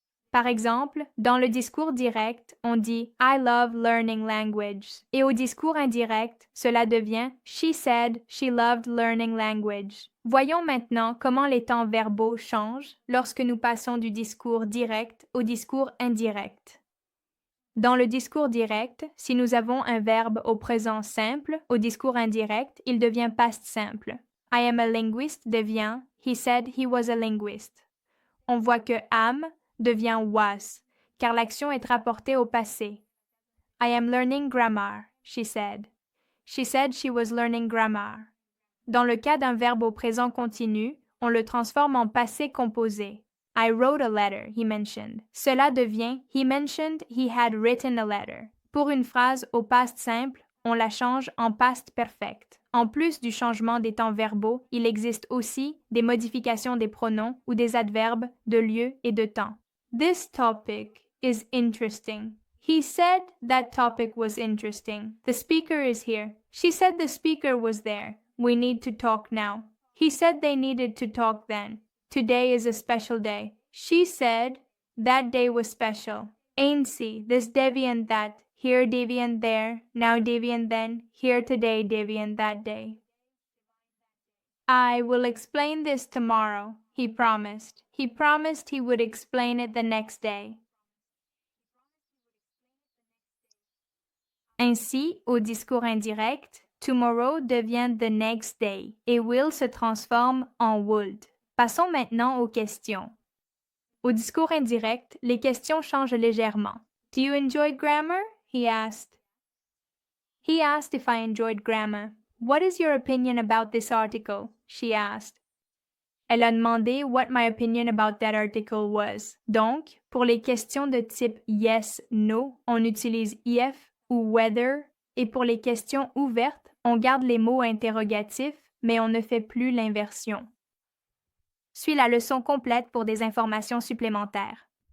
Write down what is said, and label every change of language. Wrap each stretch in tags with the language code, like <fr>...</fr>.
<fr>Par exemple, dans le discours direct, on dit</fr> <en>I love learning language</en> <fr>et au discours indirect, cela devient</fr> <en>She said she loved learning language.</en> <fr>Voyons maintenant comment les temps verbaux changent lorsque nous passons du discours direct au discours indirect. Dans le discours direct, si nous avons un verbe au présent simple, au discours indirect, il devient past simple.</fr> <en>I am a linguist</en> <fr>devient</fr> <en>He said he was a linguist.</en> <fr>On voit que am devient was, car l'action est rapportée au passé.</fr> <en>I am learning grammar, she said. She said she was learning grammar.</en> <fr>Dans le cas d'un verbe au présent continu, on le transforme en passé composé.</fr> <en>I wrote a letter, he mentioned.</en> <fr>Cela devient</fr> <en>He mentioned he had written a letter.</en> <fr>Pour une phrase au past simple, on la change en past perfect. En plus du changement des temps verbaux, il existe aussi des modifications des pronoms ou des adverbes de lieu et de temps.</fr> <en>This topic is interesting. He said that topic was interesting. The speaker is here. She said the speaker was there. We need to talk now. He said they needed to talk then. Today is a special day. She said that day was special.</en> <fr>Ainsi,</fr> <en>this deviant that, here deviant there, now deviant then, here today deviant that day. I will explain this tomorrow, he promised. He promised he would explain it the next day.</en> <fr>Ainsi, au discours indirect, tomorrow devient the next day et will se transforme en would. Passons maintenant aux questions. Au discours indirect, les questions changent légèrement.</fr> <en>Do you enjoy grammar? He asked. He asked if I enjoyed grammar. What is your opinion about this article? She asked.</en> <fr>Elle a demandé</fr> <en>what my opinion about that article was.</en> <fr>Donc, pour les questions de type yes, no, on utilise if ou whether, et pour les questions ouvertes, on garde les mots interrogatifs, mais on ne fait plus l'inversion. Suis la leçon complète pour des informations supplémentaires.</fr>